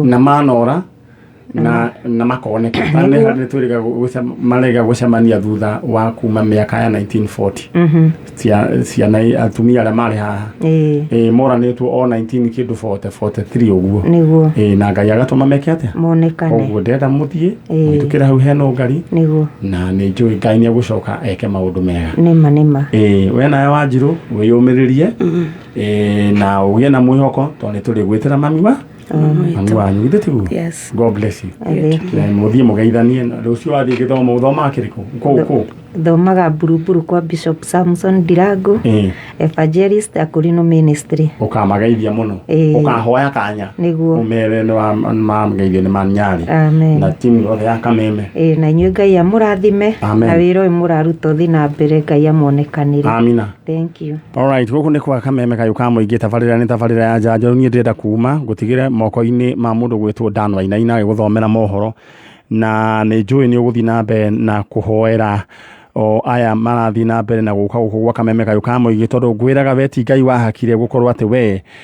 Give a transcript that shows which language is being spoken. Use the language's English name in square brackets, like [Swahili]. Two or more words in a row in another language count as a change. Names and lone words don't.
[Kikuyu] na manora na makoneka nĩ twĩrĩga marega gũcemania thutha wa kuma mĩaka ya 1940 ciana atumia arĩa marĩ haha moranĩtwo o 1943 ũguo na Ngai agatũma meke atĩa monekane ũguo ndenda mũthiĩ mũhĩtũkĩre hau hena ũngari na nĩ njũĩ Ngai nĩ egũcoka eke maũndũ mega nĩma we nawe Wanjirũ wĩyũmĩrĩrie na ũgĩe na mwĩhoko tondũ nĩ tũrĩ gwĩtĩra mami wanyu githĩ tiguo [English] God bless you [Kikuyu] mũthiĩ mũgeithanie rũciũ wathiĩ gĩthomo ũthomaga kĩrĩkũ kũ thomaga Buruburu kwa Bishop Samson Ndirango Evangelist Akurino Ministry ũkamageithia mũno ũkahoya kanya ũmere nĩ mamgeithio nĩ manyarĩ na timu yothe ya Kameme na inyuĩ Ngai amũrathime na wĩra ũyũ mũraruta ũthiĩ na mbere Ngai amuonekanĩre amina [English] thank you [Kikuyu] alright gũkũ nĩ kwa Kameme kayũ ka mũingĩ tabarĩra nĩ tabarĩra ya njanjo niĩ ndĩrenda kuma gũtigĩre moko-inĩ ma mũndũ gwĩtwo Dan Wainaina gũthomera mohoro na nĩ njũĩ nĩ ũgũthiĩ na mbere na kũhoera o aya marathiĩ na mbere na gũka gũkũ gwa Kameme kayũ ka mũingĩ tondũ ngwĩraga we ti Ngai wahakire gũkorwo atĩ we